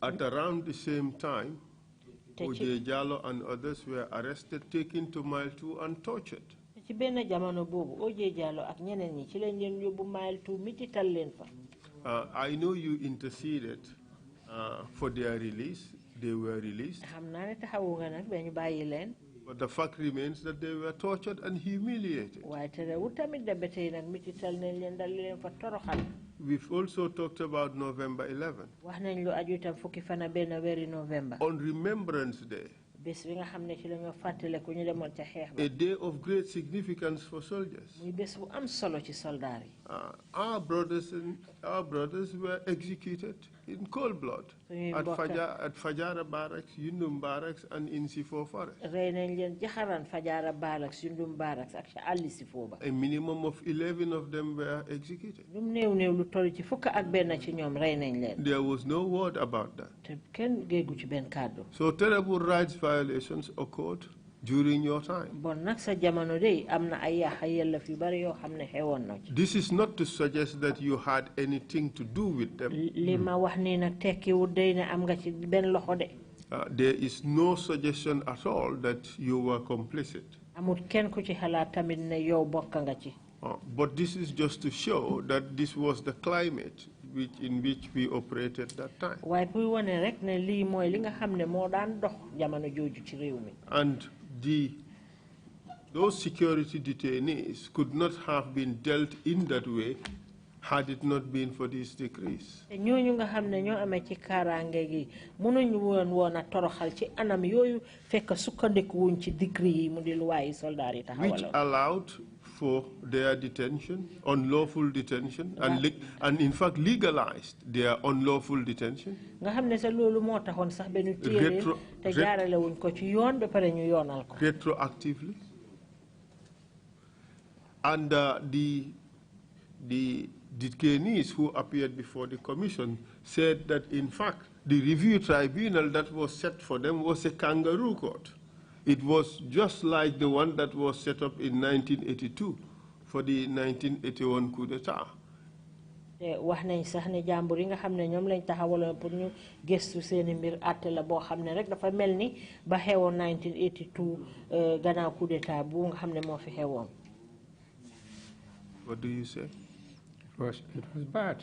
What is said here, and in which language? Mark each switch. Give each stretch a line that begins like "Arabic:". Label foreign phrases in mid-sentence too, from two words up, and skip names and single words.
English: At around the same time, Ojé Jallow and others were arrested, taken to Mile 2 and tortured.
Wolof: Ci benn jamono boobu Ojé Jallow ak ñeneen ñi ci lañ leen yóbbu Mile 2 mitital leen fa.
English: I know you interceded for their release. They were released.
Wolof: Xam naa ne taxawu nga nag ba ñu bàyyi leen.
English: But the fact remains that they were tortured and humiliated.
Wolof: Waaye terewul tamit da ba tey nag mitital nañ leen dal leen fa toroxal.
English: We've also talked about November 11.
Wolof: Wax nañ lu aju tam fukki fan ak benn weeri November.
English: On Remembrance Day.
Wolof: Bés bi nga xam ne ci la ñu fàttale ku ñu demoon ca xeex ba.
English: A day of great significance for soldiers.
Wolof: Muy bés bu am solo ci soldaar yi.
English: Our brothers were executed in cold blood at Fajara Barracks, Yundum Barracks, and in Sifo Forest.
Wolof: Rey nañ leen jaxaran Fajara Barracks, Yundum Barracks ak ca àlli Sifo ba.
English: A minimum of 11 of them were executed.
Wolof: Lu néew néew lu toll ci fukk ak benn ci ñoom rey nañ leen.
English: There was no word about that.
Wolof: Te kenn géegu ci benn kàddu.
English: So terrible rights violations occurred during your time.
Wolof: Bon nag sa jamono de am na ay yàq yelleef yu bari yoo xam ne xewoon na ci.
English: This is not to suggest that you had anything to do with them.
Wolof: Li ma wax nii nag tekkiwul day ne am nga ci benn loxo de.
English: There is no suggestion at all that you were complicit.
Wolof: Amul kenn ku ci xalaat tamit ne yow bokk nga ci.
English: But this is just to show that this was the climate in which we operated that time.
Wolof: Waaye pour wane rek ne lii mooy li nga xam ne moo daan dox jamono jooju ci réew mi.
English: And those security detainees could not have been dealt in that way had it not been for these decrees.
Wolof: ñooñu nga xam ne ñoo amee ci kaaraange gi mënuñu woon a toroxal ci anam yooyu fekk sukkandiku wuñ ci décret yi mu di luwaayi soldaar yi taxawaloon.
English: Which allowed for their detention, unlawful detention, and in fact legalized their unlawful detention.
Wolof: Nga xam ne sa loolu moo taxoon sax benn téere te jaarale wuñ ko ci yoon ba pare ñu yoonal ko.
English: Retroactively. And the detainees who appeared before the commission said that in fact the review tribunal that was set for them was a kangaroo court. It was just like the one that was set up in 1982 for the 1981 coup d'etat.
Wolof: Wax nañ sax ne jàmbur yi nga xam ne ñoom lañ taxawaloon pour ñu gëstu seeni mbir àtte la boo xam ne rek dafa mel ni ba xewoon 1982 gannaaw
French: coup d'etat
Wolof: bu nga xam ne moo fi xewoon.
English: What do you say? It was bad.